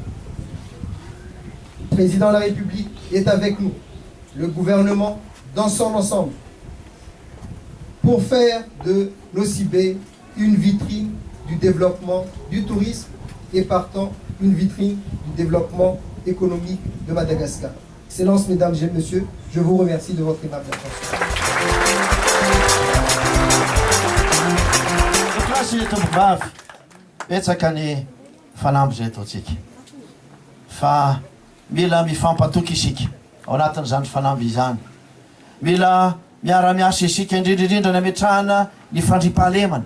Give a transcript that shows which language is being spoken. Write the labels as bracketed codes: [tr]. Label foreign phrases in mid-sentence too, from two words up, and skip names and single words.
[fr] Le président de la République est avec nous, le gouvernement dans son ensemble, pour faire de Nosibé une vitrine du développement du tourisme et partant une vitrine du développement économique de Madagascar. Excellences, Mesdames et Messieurs, je vous remercie de votre aimable attention. [mg] Mila mifampatoky isika ao anatin'izany fanamby izany. Mila miara-miasa isika indrindrindrindra ny ametrahana ny fandriam-pahalemana.